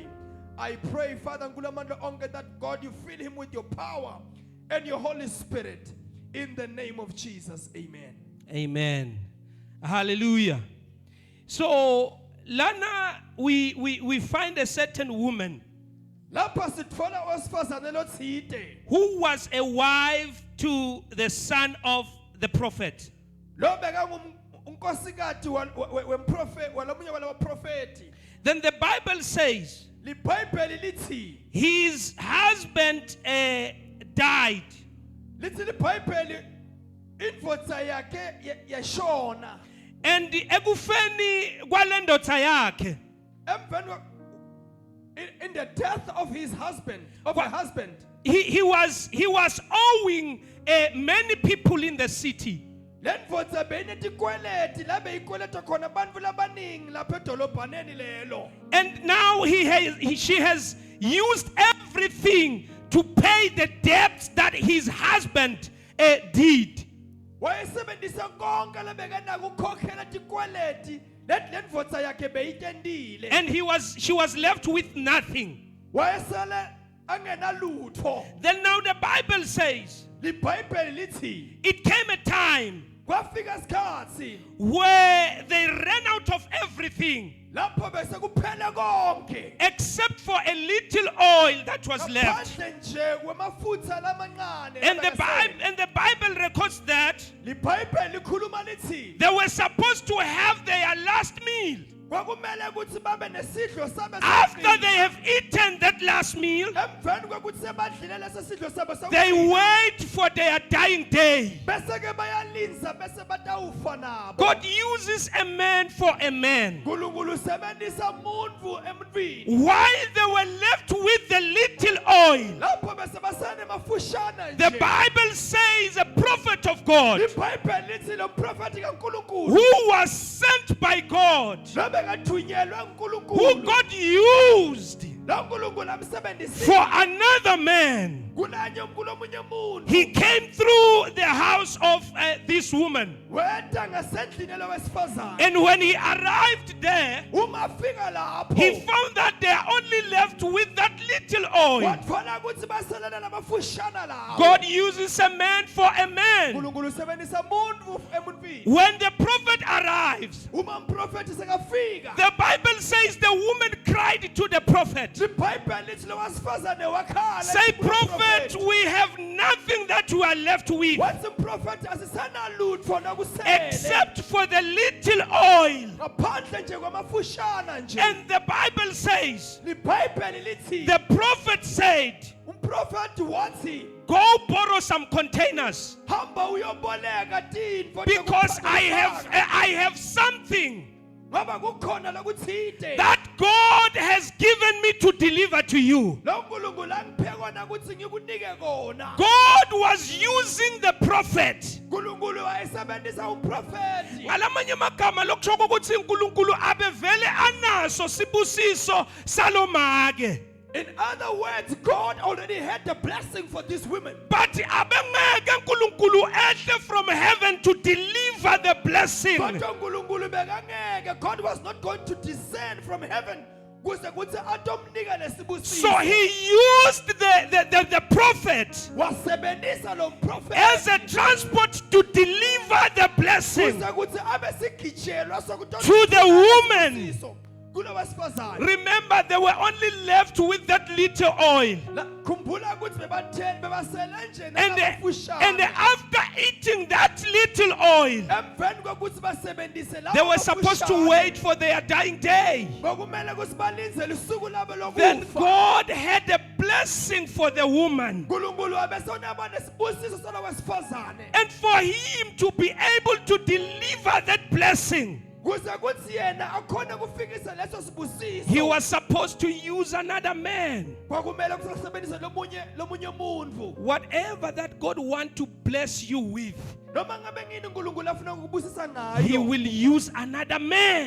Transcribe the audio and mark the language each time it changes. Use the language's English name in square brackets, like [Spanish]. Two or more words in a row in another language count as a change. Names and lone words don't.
[English] I pray, Father, Ngulamanda Onge, that God, you fill him with your power and your Holy Spirit. In the name of Jesus, amen. Amen. Hallelujah. So, Lana, we find a certain woman [Swati] Lapha sithola owesifazane lothide [English] who was a wife to the son of the prophet. [Swati] lo unkosikazi wemprofeti walomunye walabaprofeti. [English] Then the Bible says [Swati] LiBhayibheli lithi [English] his husband died. [Swati] lithi LiBhayibheli indvodza yakhe yashona. And ekufeni kwalendodza yakhe, Emveni in the death of his husband, of her husband, [English] he was owing many people in the city. [Swati] lendvodza beyinetikweleti la beyikweleta khona bantfu labaningi lapha edolobhaneni lelo. [English] And now she has used everything to pay the debts that his husband did. [Swati] Wayesebenzisa konke lebekenaka ukukhokhela tikweleti lendvodza yakhe beyitendile. [English] And she was left with nothing. [Swati] Wayesele angenalutho. [English] Then now the Bible says [Swati] LiBhayibheli lithi [English] it came a time [Swati] kwafika isikhathi [English] where they ran out of everything [Swati] lapho bese kuphele konke [English] except for a little oil that was left. [Swati] ngaphandle nje kwamafutha lamancane. [English] And the Bible records that [Swati] LiBhayibheli likhuluma lithi [English] they were supposed to have their last meal. [Swati] kwakumele ukuthi babe nesidlo sabo [English] After they have eaten that last meal, [Swati] emveni kwekuthi sebadlile lesi sidlo sabo [English] they wait for their dying day. [Swati] bese ke bayalinza bese batawufa nabo. [English] God uses a man for a man. [Swati] uNkulunkulu usebenzisa umuntu emuntwini [English] While they were left with the little oil, [Swati] lapho bese basane mafushana [English] the [Swati] nje. [English] Bible says a prophet of God [Swati] LiBhayibheli lithi lo mprofeti kaNkulunkulu [English] who was sent by God, [Swati] lobekathunyelwe [English] who [Swati] uNkulunkulu [English] God used [Swati] lo uNkulunkulu [English] for [Swati] amsebenzisile [English] another man, [Swati] kulanye kulomunye umuntu [English] He came through the house of this woman. [Swati] wenda ngasendlini lowesifazane [English] And when he arrived there, [Swati] uma fika lapho [English] he found that they are only left with that little oil. [Swati] wathola ukuthi baselana namafushana lawo [English] God uses a man for a man. [Swati] uNkulunkulu usebenzisa umuntu emuntwini [English] When the prophet arrives, [Swati] uma umprofeti sekafika [English] the Bible says the woman cried to the prophet, [Swati] iBhayibheli lithi lo wesifazane wakhala [English] say, prophet, we have nothing that we are left with [Swati] wathi umprofeti asisanalutho nakusele [English] except for the little oil. [Swati] ngaphandle nje kwamafushana nje [English] And the Bible says, [Swati] iBhayibheli lithi [English] the prophet said, [Swati] umprofeti wathi [English] go borrow some containers [Swati] hamba uyoboleka tintfo [English] because I have something [Swati] ngoba kukhona lokuthide [English] that God has given me to deliver to you. [Swati] lo nkulunkulu angiphe kona ukuthi ngikunike kona [English] God was using the prophet. [Swati] unkulunkulu wayesebenzisa umprofeti Ngalamanye amagama lokusho ukuthi uNkulunkulu abevele anaso sibusiso salomake. [English] in other words God already had the blessing for these women But [Swati] abengeke uNkulunkulu ehle [English] from heaven to deliver the blessing. [Swati] kodwa unkulunkulu bekangeke [English] God was not going to descend from heaven [Swati] kuze kuthi atomnika lesibusiso [English] So he used the prophet [Swati] wasebenzisa lo mprofeti [English] as a transport to deliver the blessing [Swati] kuze kuthi abe sigijelwa [English] to the woman. [Swati] kulo wesifazane [English] Remember, they were only left with that little oil. [Swati] khumbula ukuthi bebatheni bebasele nje [English] And [Swati] namafushane [English] after eating that little oil, [Swati] emveni kokuthi basebenzise lawo [English] they were supposed to [Swati] mafushane, [English] wait for their dying day. [Swati] bekumele ukuthi balinzele usuku labo [English] Then [Swati] lokufa [English] God had a blessing for the woman. [Swati] unkulunkulu abesonaba nesibusiso salo wesifazane [English] And for him to be able to deliver that blessing, [Swati] kuze kuthi yena akhona kufikisa leso [English] he [Swati] sibusiso [English] was supposed to use another man. [Swati] kwakumele ukuthi asebenzise lomunye umuntu [English] Whatever that God wants to bless you with, [Swati] noma ngabe ngini unkulunkulu afuna ukubusisa [English] he [Swati] ngayo [English] will use another man.